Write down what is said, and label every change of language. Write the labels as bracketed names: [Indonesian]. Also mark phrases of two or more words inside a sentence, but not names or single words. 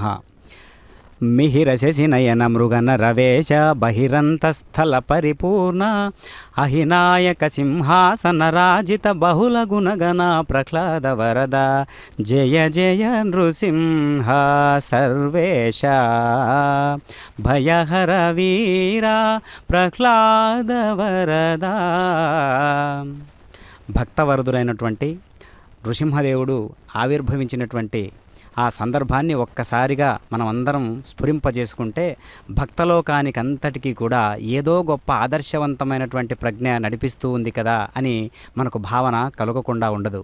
[Sanskrit] मिहिरशशि नयन मृगन रवेश बहिरंतस्थल परिपूर्ण अहिनायक सिंहासन राजित बहुल गुणगण प्रह्लाद वरद जय जय नृसिंह सर्वेश भयहर वीरा प्रह्लाद वरद। [Telugu] భక్తవరదుడైనటువంటి నృసింహదేవుడు ఆవిర్భవించినటువంటి ఆ సందర్భాన్ని ఒక్కసారిగా మనం అందరం స్ఫురింపజేసుకుంటే భక్తలోకానికి అంతటికీ కూడా ఏదో గొప్ప ఆదర్శవంతమైనటువంటి ప్రజ్ఞ నడిపిస్తూ ఉంది కదా అని మనకు భావన కలగకుండా ఉండదు.